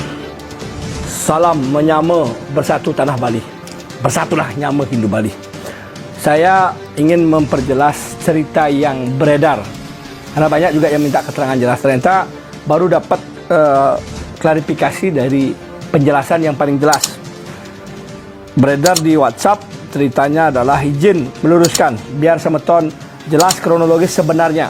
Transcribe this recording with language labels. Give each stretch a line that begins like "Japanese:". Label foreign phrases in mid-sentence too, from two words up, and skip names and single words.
Indonesian: Salam menyama bersatu tanah Bali. Bersatulah nyama Hindu Bali. Saya ingin memperjelas cerita yang beredar. Karena banyak juga yang minta keterangan jelas. Ternyata baru dapat klarifikasi dari penjelasan yang paling jelas. Beredar di WhatsApp, ceritanya adalah izin meluruskan biar semeton jelas kronologis sebenarnya.